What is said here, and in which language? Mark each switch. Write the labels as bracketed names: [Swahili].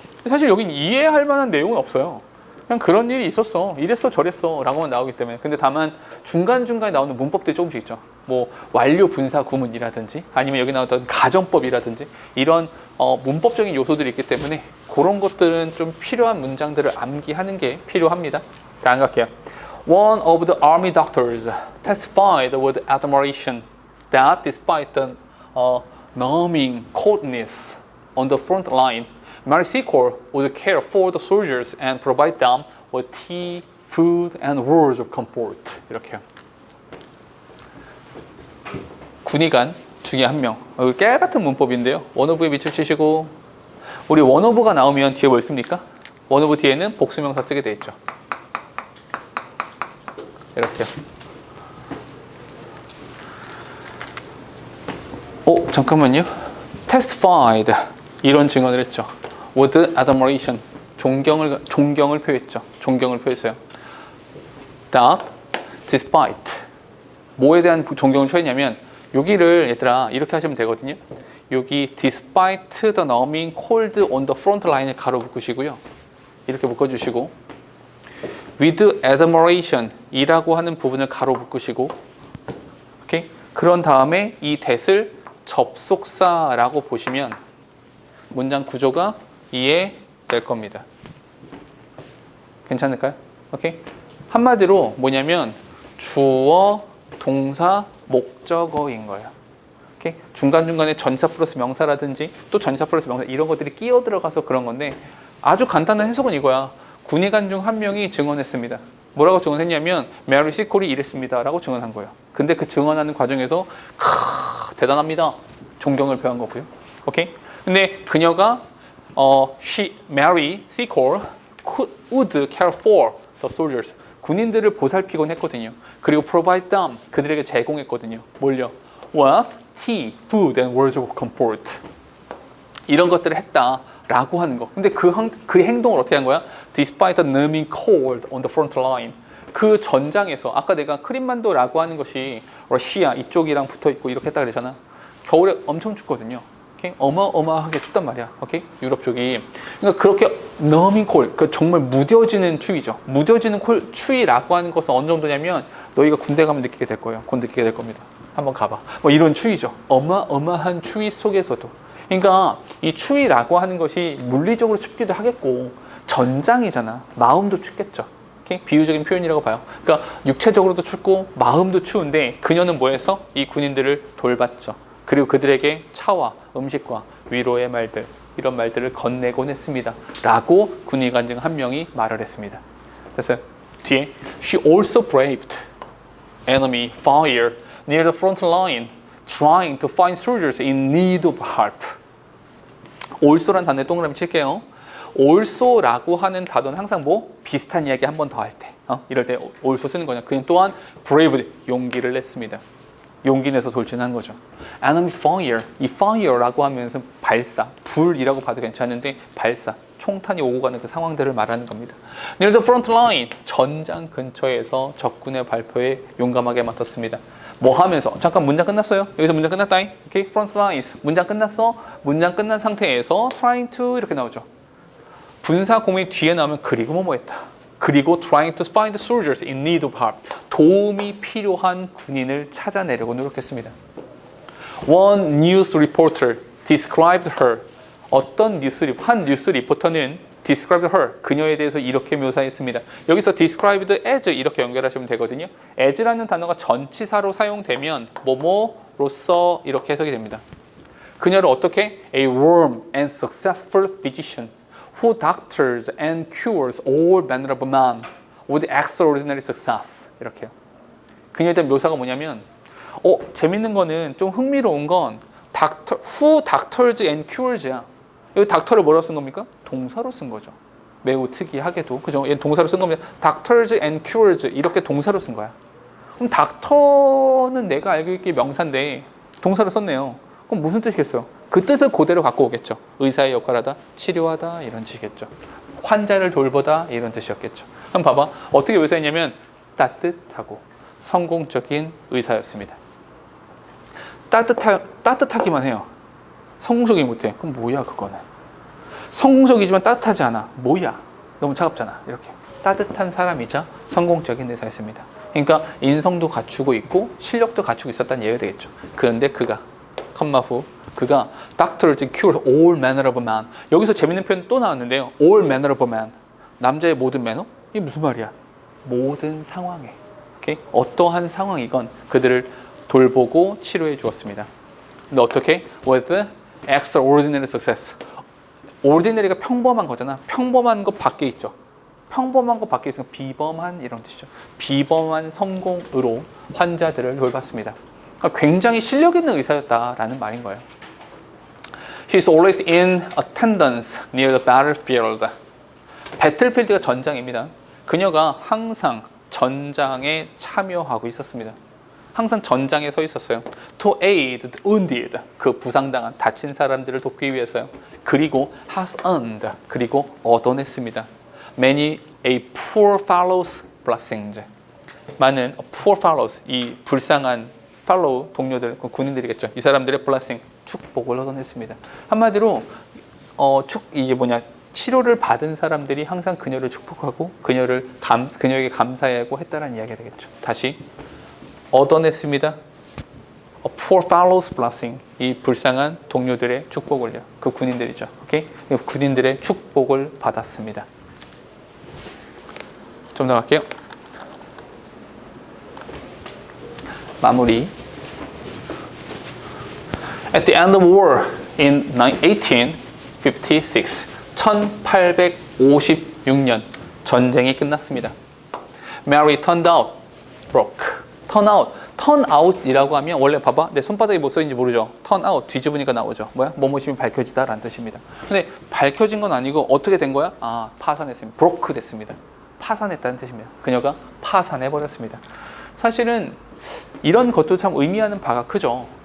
[Korean] 사실 여긴 이해할 만한 내용은 없어요. 그냥 그런 일이 있었어, 이랬어 저랬어 라고만 나오기 때문에. 근데 다만 중간중간에 나오는 문법들이 조금씩 있죠. 뭐 완료 분사 구문이라든지 아니면 여기 나왔던 가정법이라든지 이런 문법적인 요소들이 있기 때문에 그런 것들은 좀 필요한 문장들을 암기하는 게 필요합니다. 자, 안 갈게요. [English] One of the army doctors testified with admiration that despite the numbing coldness on the front line, Mary Seacole would care for the soldiers and provide them with tea, food, and words of comfort. [Korean] 이렇게요. 군의관 중에 한 명. 깨 같은 문법인데요. 원어브에 밑줄 치시고, 우리 원어브가 나오면 뒤에 뭐 있습니까? 원어브 뒤에는 복수명사 쓰게 돼 있죠. 이렇게요. 잠깐만요. testified 이런 증언을 했죠. [English] with admiration [Korean] 존경을 표했죠. 존경을 표했어요. [English] that despite [Korean] 뭐에 대한 존경을 표했냐면 여기를 얘들아 이렇게 하시면 되거든요. 여기 [English] despite the numbing cold on the front line [Korean] 을 가로 묶으시고요. 이렇게 묶어주시고 [English] with admiration [Korean] 이라고 하는 부분을 가로 묶으시고 오케이? 그런 다음에 이 that을 접속사라고 보시면 문장 구조가 이해될 겁니다. 괜찮을까요? 오케이? 한마디로 뭐냐면 주어, 동사, 목적어인 거예요. 오케이? 중간중간에 전치사 플러스 명사라든지 또 전치사 플러스 명사 이런 것들이 끼어 들어가서 그런 건데 아주 간단한 해석은 이거야. 군의관 중 한 명이 증언했습니다. 뭐라고 증언했냐면 메리 시콜이 이랬습니다 라고 증언한 거예요. 근데 그 증언하는 과정에서 대단합니다. 존경을 표한 거고요. 오케이? 근데 그녀가 [English] Mary Seacole would care for the soldiers. [Korean] 군인들을 보살피곤 했거든요. 그리고 [English] provide them. [Korean] 그들에게 제공했거든요. 뭘요? [English] With tea, food, and words of comfort. [Korean] 이런 것들을 했다라고 하는 거. 근데 그 행동을 어떻게 한 거야? [English] Despite the numbing cold on the front line. [Korean] 그 전장에서 아까 내가 크림만도라고 하는 것이 러시아 이쪽이랑 붙어 있고 이렇게 했다 그랬잖아. 겨울에 엄청 춥거든요. 오케이? 어마어마하게 춥단 말이야. 오케이? 유럽 쪽이. 그러니까 그렇게 [English] numbing cold, [Korean] 그 정말 무뎌지는 추위죠. 무뎌지는 추위라고 하는 것은 어느 정도냐면 너희가 군대 가면 느끼게 될 거예요. 곧 느끼게 될 겁니다. 한번 가봐. 뭐 이런 추위죠. 어마어마한 추위 속에서도. 그러니까 이 추위라고 하는 것이 물리적으로 춥기도 하겠고 전장이잖아. 마음도 춥겠죠. 오케이? 비유적인 표현이라고 봐요. 그러니까 육체적으로도 춥고 마음도 추운데 그녀는 뭐 했어? 이 군인들을 돌봤죠. 그리고 그들에게 차와 음식과 위로의 말들 이런 말들을 건네곤 했습니다. 라고 군의관 중 한 명이 말을 했습니다. 그래서 뒤에 [English] She also braved enemy fire near the front line trying to find soldiers in need of help. [Korean] also란 단어에 동그라미 칠게요. also라고 하는 단어는 항상 뭐 비슷한 이야기 한 번 더 할 때 이럴 때 also 쓰는 거냐. 그냥 또한 braved 용기를 냈습니다. 용기 내서 돌진한 거죠. [English] Enemy fire, [Korean] 이 fire라고 하면서 발사, 불이라고 봐도 괜찮은데 발사, 총탄이 오고 가는 그 상황들을 말하는 겁니다. [English] Near the front line, [Korean] 전장 근처에서 적군의 발포에 용감하게 맡았습니다. 뭐 하면서? 잠깐 문장 끝났어요. 여기서 문장 끝났다잉. 오케이, [English] front lines. [Korean] 문장 끝났어. 문장 끝난 상태에서 [English] trying to [Korean] 이렇게 나오죠. 분사 공이 뒤에 나오면 그리고 뭐뭐 했다. 그리고 [English] trying to find soldiers in need of help. [Korean] 도움이 필요한 군인을 찾아내려고 노력했습니다. [English] One news reporter described her. [Korean] 한 뉴스 리포터는 [English] described her. [Korean] 그녀에 대해서 이렇게 묘사했습니다. 여기서 [English] described as [Korean] 이렇게 연결하시면 되거든요. as라는 단어가 전치사로 사용되면 뭐뭐로서 이렇게 해석이 됩니다. 그녀를 어떻게? [English] A warm and successful physician. who doctors and cures all manner of man with extraordinary success. [Korean] 이렇게요. 그녀에 대한 묘사가 뭐냐면 재밌는 거는 좀 흥미로운 건 [English] who doctors and cures [Korean] 야. 여기 닥터를 뭐라고 쓴 겁니까? 동사로 쓴 거죠. 매우 특이하게도. 그죠? 얘는 동사로 쓴 겁니다. [English] doctors and cures [Korean] 이렇게 동사로 쓴 거야. 그럼 닥터는 내가 알고 있기에 명사인데 동사로 썼네요. 그럼 무슨 뜻이겠어요? 그 뜻을 그대로 갖고 오겠죠. 의사의 역할하다, 치료하다 이런 뜻이겠죠. 환자를 돌보다 이런 뜻이었겠죠. 그럼 봐봐. 어떻게 묘사했냐면 따뜻하고 성공적인 의사였습니다. 따뜻하기만 해요. 성공적이지 못해. 그럼 뭐야 그거는. 성공적이지만 따뜻하지 않아. 뭐야. 너무 차갑잖아. 이렇게. 따뜻한 사람이자 성공적인 의사였습니다. 그러니까 인성도 갖추고 있고 실력도 갖추고 있었다는 얘기가 되겠죠. 그런데 그가 컴마 후 그가 [English] doctors cure all manner of man. [Korean] 여기서 재밌는 표현 또 나왔는데요. [English] all manner of man. [Korean] 남자의 모든 매너? 이게 무슨 말이야? 모든 상황에. 오케이? 어떠한 상황이건 그들을 돌보고 치료해 주었습니다. 근데 어떻게? [English] With extraordinary success. [Korean] ordinary가 평범한 거잖아. 평범한 것 밖에 있죠. 평범한 것 밖에 있으면 비범한 이런 뜻이죠. 비범한 성공으로 환자들을 돌봤습니다. 그러니까 굉장히 실력 있는 의사였다라는 말인 거예요. [English] He's always in attendance near the battlefield. [Korean] 배틀필드가 전장입니다. 그녀가 항상 전장에 참여하고 있었습니다. 항상 전장에 서 있었어요. [English] To aid the wounded, [Korean] 그 부상당한 다친 사람들을 돕기 위해서요. 그리고 [English] has earned, [Korean] 그리고 얻어냈습니다. [English] Many a poor fellow's blessings, 많은 poor fellows, [Korean] 이 불쌍한 [English] fellow [Korean] 동료들, 그 군인들이겠죠. 이 사람들의 blessing, 축복을 얻어냈습니다. 한마디로 이게 뭐냐, 치료를 받은 사람들이 항상 그녀를 축복하고 그녀에게 감사하고 했다는 이야기가 되겠죠. 다시 얻어냈습니다. [English] A poor fellow's blessing, [Korean] 이 불쌍한 동료들의 축복을요. 그 군인들이죠. 오케이? 군인들의 축복을 받았습니다. 좀 더 갈게요. 마무리. [English] At the end of war in 1856, [Korean] 1856년 전쟁이 끝났습니다. [English] Mary turned out broke. turn out [Korean] 이라고 하면 원래 봐봐, 내 손바닥에 뭐 써있는지 모르죠. [English] turn out [Korean] 뒤집으니까 나오죠. 뭐야? 뭐뭐심이 밝혀지다라는 뜻입니다. 근데 밝혀진 건 아니고 어떻게 된 거야? 파산했습니다. broke 됐습니다. 파산했다는 뜻입니다. 그녀가 파산해 버렸습니다. 사실은 이런 것도 참 의미하는 바가 크죠.